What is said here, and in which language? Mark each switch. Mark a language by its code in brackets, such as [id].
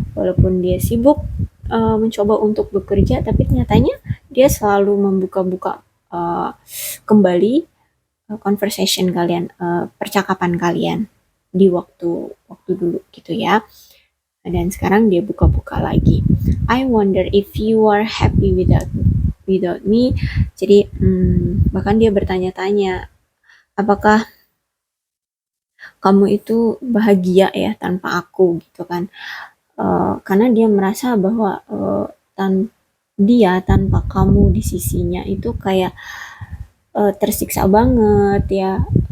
[id] Walaupun dia sibuk mencoba untuk bekerja, tapi nyatanya dia selalu membuka-buka kembali conversation kalian, percakapan kalian di waktu waktu dulu gitu ya. Dan sekarang dia buka-buka lagi. [en] I wonder if you are happy without me. [id] Jadi bahkan dia bertanya-tanya, apakah kamu itu bahagia ya tanpa aku gitu kan. Karena dia merasa bahwa dia tanpa kamu di sisinya itu kayak tersiksa banget ya.